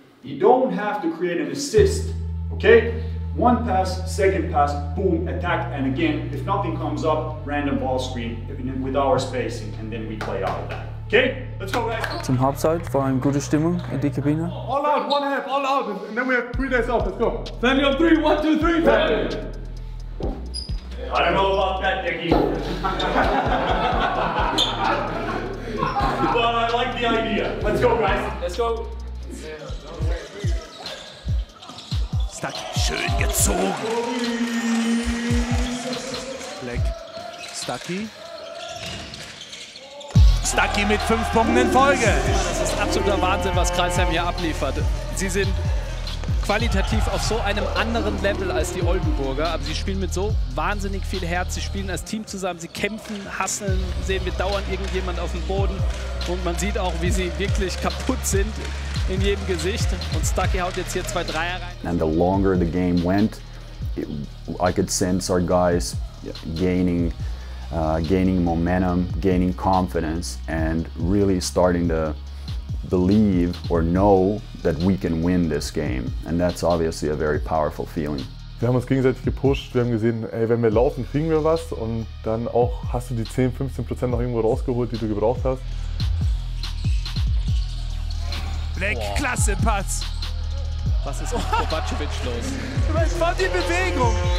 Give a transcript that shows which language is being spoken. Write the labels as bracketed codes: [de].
[en] You don't have to create an assist, okay? One pass, second pass, boom, attack, and again, if nothing comes up, random ball screen with our spacing, and then we play out of that, okay? Let's go, guys. [de] Zum Halbzeit war eine gute Stimmung in die Kabine. [en] All out, one half, all out, and then we have 3 days off, let's go. Family on 3, 1, 2, 3, family! I don't know about that, Dickie. But I like the idea. Let's go, guys. Let's go. [de] Stuckey, schön gezogen. Black. Stuckey. Stuckey mit 5 Punkten in Folge. Das ist absoluter Wahnsinn, was Crailsheim hier abliefert. Sie sind qualitativ auf so einem anderen Level als die Oldenburger, aber sie spielen mit so wahnsinnig viel Herz, sie spielen als Team zusammen, sie kämpfen, hasseln, sehen wir dauernd irgendjemand auf dem Boden und man sieht auch, wie sie wirklich kaputt sind in jedem Gesicht und Stuckey haut jetzt hier 2 Dreier rein. [en] And the longer the game went, I could sense our guys gaining momentum, gaining confidence, and really starting to believe or know that we can win this game, and that's obviously a very powerful feeling. [de] Wir haben uns gegenseitig gepusht, wir haben gesehen, ey, wenn wir laufen, kriegen wir was und dann auch hast du die 10–15% noch irgendwo rausgeholt, die du gebraucht hast. Black, klasse Pass. Was ist mit Kovacevic los? Von die Bewegung.